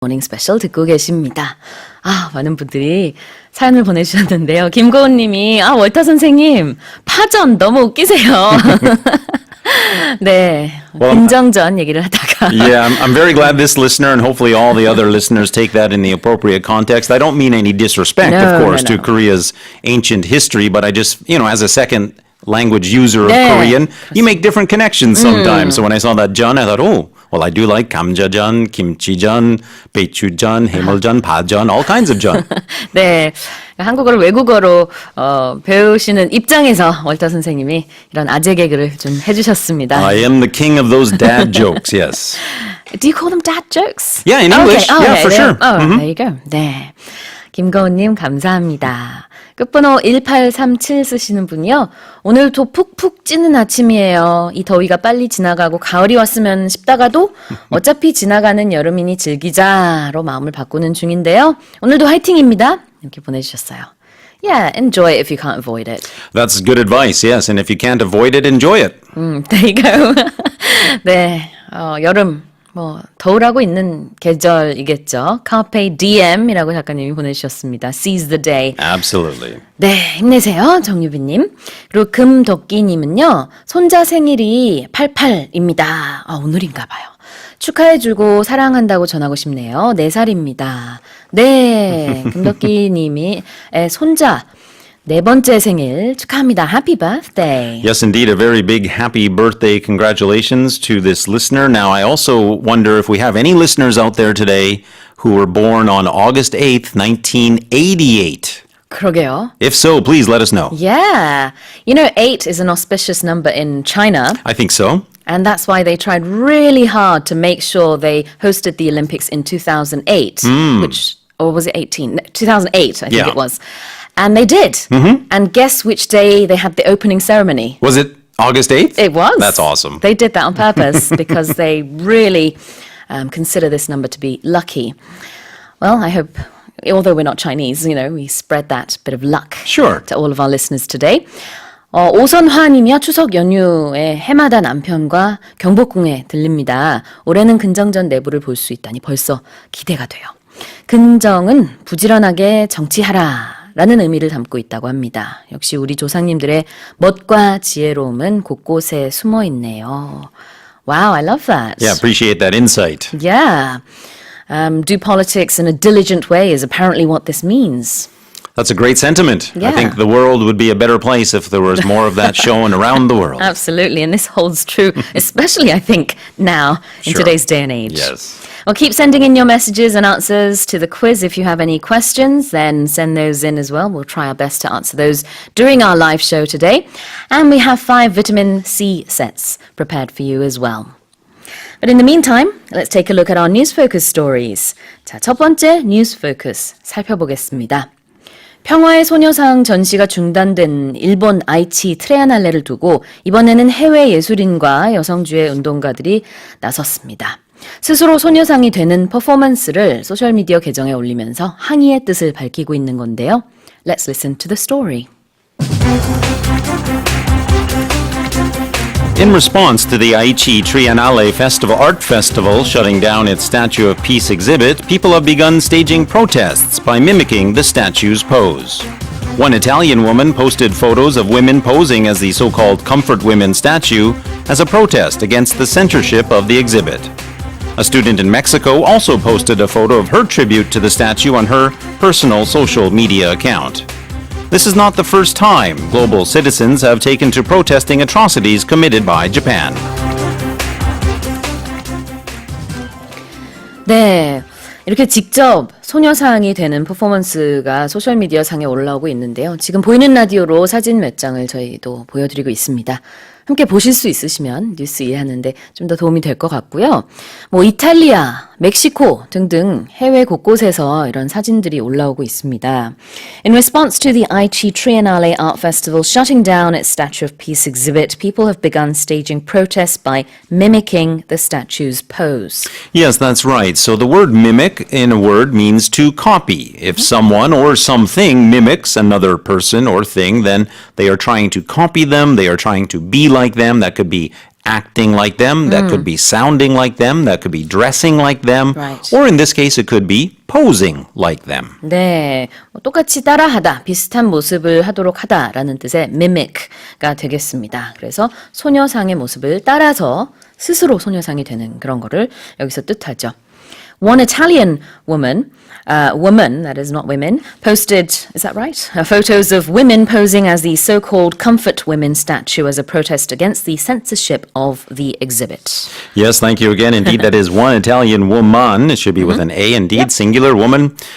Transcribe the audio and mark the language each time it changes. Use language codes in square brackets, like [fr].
[ko] 모닝 스페셜 듣고 계십니다. 많은 분들이 사연을 보내주셨는데요. 김고은 님이, 월터 선생님, 파전 너무 웃기세요. 네. 김정전 얘기를 하다가. [en] Yeah, I'm very glad this listener and hopefully all the other listeners take that in the appropriate context. I don't mean any disrespect, of course, to Korea's ancient history, but I just, as a second language user of Korean, you make different connections sometimes. So when I saw that 전, I thought, well, I do like 감자전, 김치전, 배추전, 해물전, 파전, all kinds of 전. [ko] 네. 한국어를 외국어로 배우시는 입장에서 월터 선생님이 이런 아재 개그를 좀 해주셨습니다. [en] I am the king of those dad jokes, yes. Do you call them dad jokes? Yeah, in English. Okay. Yeah, for sure. There you go. [ko] 네. 김거은님 감사합니다. 끝번호 1837 쓰시는 분이요. 오늘도 푹푹 찌는 아침이에요. 이 더위가 빨리 지나가고 가을이 왔으면 싶다가도 어차피 지나가는 여름이니 즐기자로 마음을 바꾸는 중인데요. 오늘도 화이팅입니다. 이렇게 보내주셨어요. [en] Yeah, enjoy it if you can't avoid it. That's good advice, yes. And if you can't avoid it, enjoy it. There you go. [ko] 네, 여름. 더울하고 있는 계절이겠죠. Carpe Diem이라고 작가님이 보내주셨습니다. [en] Seize the day. Absolutely. [ko] 네, 힘내세요. 정유빈님. 그리고 금도끼님은요. 손자 생일이 88입니다. 오늘인가 봐요. 축하해주고 사랑한다고 전하고 싶네요. 4살입니다. 네, 금도끼님이 손자 네 번째 생일 축하합니다. [en] Happy birthday. Yes, indeed, a very big happy birthday congratulations to this listener. Now, I also wonder if we have any listeners out there today who were born on August 8th, 1988. 그러게요. If so, please let us know. Yeah. 8 is an auspicious number in China. I think so. And that's why they tried really hard to make sure they hosted the Olympics in 2008, or was it 18? 2008, I think it was. And they did. And guess which day they had the opening ceremony? Was it August 8th? It was. That's awesome. They did that on purpose because they really consider this number to be lucky. Well, I hope, although we're not Chinese, we spread that bit of luck Sure. to all of our listeners today. [ko] 오선화님이요. 추석 연휴에 해마다 남편과 경복궁에 들립니다. 올해는 근정전 내부를 볼 수 있다니 벌써 기대가 돼요. 근정은 부지런하게 정치하라 라는 의미를 담고 있다고 합니다. 역시 우리 조상님들의 멋과 지혜로움은 곳곳에 숨어 있네요. [en] Wow, I love that. Yeah, appreciate that insight. Yeah. Do politics in a diligent way is apparently what this means. That's a great sentiment. Yeah. I think the world would be a better place if there was more of that shown around the world. Absolutely, and this holds true, especially I think now in Sure. today's day and age. Yes. Well, keep sending in your messages and answers to the quiz. If you have any questions, then send those in as well. We'll try our best to answer those during our live show today. And we have 5 vitamin C sets prepared for you as well. But in the meantime, let's take a look at our News Focus stories. [ko] 자, 첫 번째 News Focus 살펴보겠습니다. 평화의 소녀상 전시가 중단된 일본 아이치 트레아날레를 두고 이번에는 해외 예술인과 여성주의 운동가들이 나섰습니다. 스스로 소녀상이 되는 퍼포먼스를 소셜미디어 계정에 올리면서 항의의 뜻을 밝히고 있는 건데요. [en] Let's listen to the story. In response to the Aichi Triennale Art Festival shutting down its Statue of Peace exhibit, people have begun staging protests by mimicking the statue's pose. One Italian woman posted photos of women posing as the so-called Comfort Women statue as a protest against the censorship of the exhibit. A student in Mexico also posted a photo of her tribute to the statue on her personal social media account. This is not the first time global citizens have taken to protesting atrocities committed by Japan. [ko] 네, 이렇게 직접 소녀상이 되는 퍼포먼스가 소셜미디어 상에 올라오고 있는데요. 지금 보이는 라디오로 사진 몇 장을 저희도 보여드리고 있습니다. 함께 보실 수 있으시면 뉴스 이해하는데 좀 더 도움이 될 것 같고요. 이탈리아, 멕시코 등등 해외 곳곳에서 이런 사진들이 올라오고 있습니다. [en] In response to the Aichi Triennale Art Festival shutting down its Statue of Peace exhibit, people have begun staging protests by mimicking the statue's pose. Yes, that's right. So the word mimic in a word means to copy. If someone or something mimics another person or thing, then they are trying to copy them, they are trying to be like them. That could be acting like them, that could be sounding like them, that could be dressing like them, Right. or in this case, it could be posing like them. [ko] 네, 똑같이 따라하다, 비슷한 모습을 하도록 하다라는 뜻의 mimic가 되겠습니다. 그래서 소녀상의 모습을 따라서 스스로 소녀상이 되는 그런 거를 여기서 뜻하죠. [en] One Italian woman, that is not women, posted, is that right? Photos of women posing as the so-called comfort women statue as a protest against the censorship of the exhibit. Yes, thank you again. Indeed, that is one Italian woman. It should be with an A, indeed, singular woman.